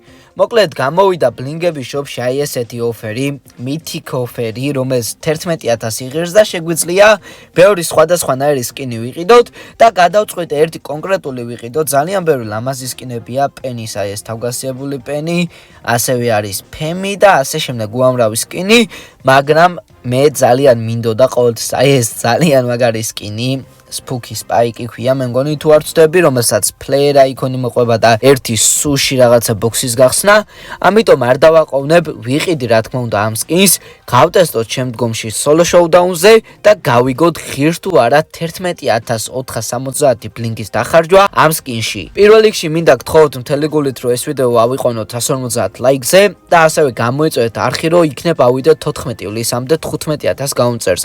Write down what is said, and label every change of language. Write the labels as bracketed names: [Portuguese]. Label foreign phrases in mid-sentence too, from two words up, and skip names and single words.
[Georgian] მოკლედ გამოვიდა Blink-ების shop-ში აი ესეთი ოფერი, Mythic ოფერი, რომელიც 11000 იღებს და შეგვიძლია ბევრი სხვადასხვანაირი სკინი ვიყიდოთ და გადავწყვეტ ერთი კონკრეტული ვიყიდოთ. ძალიან ბევრი ლამაზი სკინებია, პენის აი ეს თავგასიებული პენი, ასევე არის ფემი და ასე შემდეგ უამრავი სკინი, მაგრამ მე ძალიან მინდოდა ყოველთვის აი ეს ძალიან მაგარი სკინი. Spooky Spike ქვია, მე მგონი თუ არ ვწდები, რომელსაც [English] player icon- [Georgian] ი მოყვება და ერთი სუში რაღაცა box-ის გახსნა, ამიტომ არ დავაყოვნებ, ვიყიდი რა თქმა უნდა ამ skins, გავტესტოთ შემდგომში [English] solo showdown- [Georgian] ზე და გავიგოთ ღირს თუ არა 11470 Blink-ის დახარჯვა ამ skin-ში. პირველ რიგში მინდა გთხოვოთ მთელი გულით, რომ ეს ვიდეო ავიყვანოთ 150 ლაიქზე და ასევე გამოიწვევთ არხი, რომ იქნებ ავიდეთ 14 ივლისამდე 15000 გამომწერზე.